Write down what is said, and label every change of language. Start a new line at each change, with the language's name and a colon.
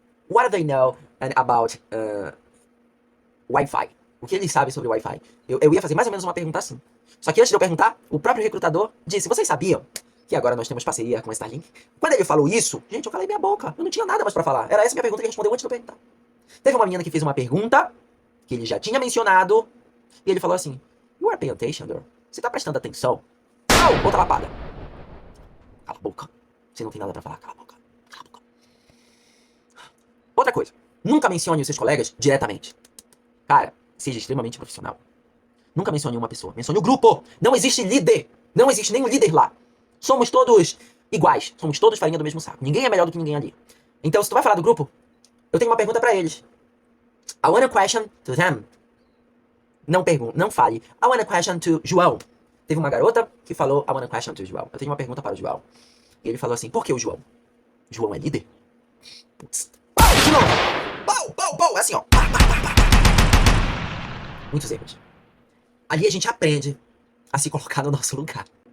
English: What do they know about Wi-Fi?
Portuguese: O que eles sabem sobre Wi-Fi? Eu ia fazer mais ou menos uma pergunta assim. Só que antes de eu perguntar, o próprio recrutador disse, vocês sabiam que agora nós temos parceria com a Starlink? Quando ele falou isso, gente, eu calei minha boca. Eu não tinha nada mais pra falar. Era essa minha pergunta que ele respondeu antes de eu perguntar. Teve uma menina que fez uma pergunta, que ele já tinha mencionado, e ele falou assim,
English: you are paying attention, girl?
Portuguese: Você tá prestando atenção? Não! Outra lapada. Cala a boca. Você não tem nada pra falar, cala a boca. Outra coisa, nunca mencione os seus colegas diretamente. Cara, seja extremamente profissional. Nunca mencione uma pessoa, mencione o grupo. Não existe líder. Não existe nenhum líder lá. Somos todos iguais. Somos todos farinha do mesmo saco. Ninguém é melhor do que ninguém ali. Então, se tu vai falar do grupo, eu tenho uma pergunta pra eles.
English: I want a question to them.
Portuguese: Não fale.
English: I want a question to João.
Portuguese: Teve uma garota que falou
English: I want a question to João.
Portuguese: Eu tenho uma pergunta para o João. E ele falou assim, por que o João? João é líder? Putz. Pau, de novo. Pau, pau, pau. É assim, ó. Pá, pá, pá, pá, pá. Muitos erros. Ali a gente aprende a se colocar no nosso lugar.